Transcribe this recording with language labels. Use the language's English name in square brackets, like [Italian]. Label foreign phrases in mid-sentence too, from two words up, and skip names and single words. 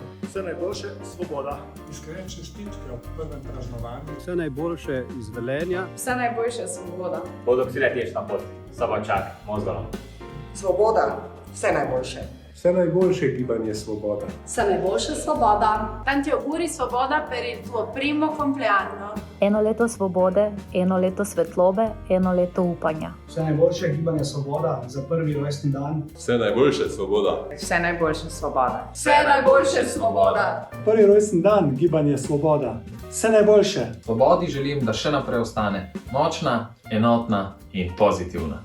[Slovenian] Vse najboljše, Svoboda. Iskrene čestitke ob prvem praznovanju. Vse najboljše iz Velenja. Vse najboljše, Svoboda. Bodo vsi leteš na pot, Sobočak, Mozgolo. Svoboda, vse najboljše. Vse najboljše, Gibanje Svoboda. Vse najboljše, Svoboda! [Italian] Tanti auguri, Svoboda, per il tuo primo compleanno. [Slovenian] Eno leto svobode, eno leto svetlobe, eno leto upanja. Vse najboljše, Gibanje Svoboda, za prvi rojstni dan. Vse najboljše, Svoboda. Vse najboljše, Svoboda. Vse najboljše, Svoboda! Prvi rojstni dan, Gibanje Svoboda. Vse najboljše. Svobodi želim, da še naprej ostane močna, enotna in pozitivna.